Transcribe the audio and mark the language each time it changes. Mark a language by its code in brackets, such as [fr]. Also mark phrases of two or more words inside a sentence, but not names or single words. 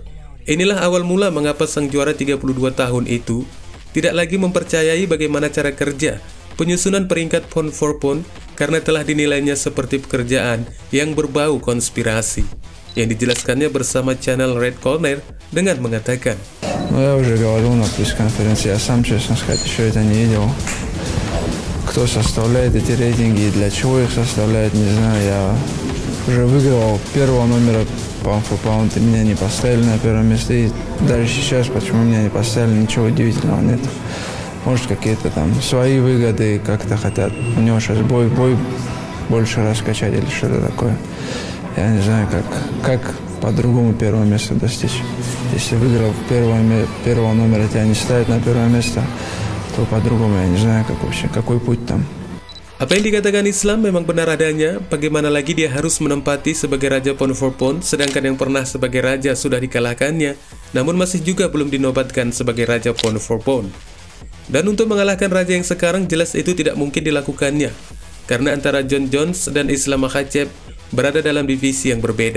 [id] Inilah awal mula mengapa sang juara 32 tahun itu tidak lagi mempercayai bagaimana cara kerja penyusunan peringkat [en] pound for pound [id] karena telah dinilainya seperti pekerjaan yang berbau konspirasi. Yang dijelaskannya bersama channel Red Corner dengan mengatakan, [ru] Я уже говорил на пресс-конференции, я сам, честно сказать, еще это не видел. Кто составляет эти рейтинги и для чего их составляет, не знаю. Я уже выиграл первого номера [en] pound for pound, [ru] и меня не поставили на первое место. И даже сейчас, почему меня не поставили, ничего удивительного нет. Может, какие-то там свои выгоды как-то хотят. У него сейчас бой больше раскачать или что-то такое. Я не знаю, как по-другому первое место достичь. Если выиграл первого номера, тебя не ставят на первое место, то по-другому я не знаю, как вообще, какой путь там. [id] apa yang dikatakan Islam memang benar adanya. Bagaimana lagi dia harus menempati sebagai raja [en] pound for pound, [id] sedangkan yang pernah sebagai raja sudah dikalahkannya, namun masih juga belum dinobatkan sebagai raja [en] pound for pound. [id] Dan untuk mengalahkan raja yang sekarang jelas itu tidak mungkin dilakukannya, karena antara Jon Jones dan Islam Makhachev berada dalam divisi yang berbeda.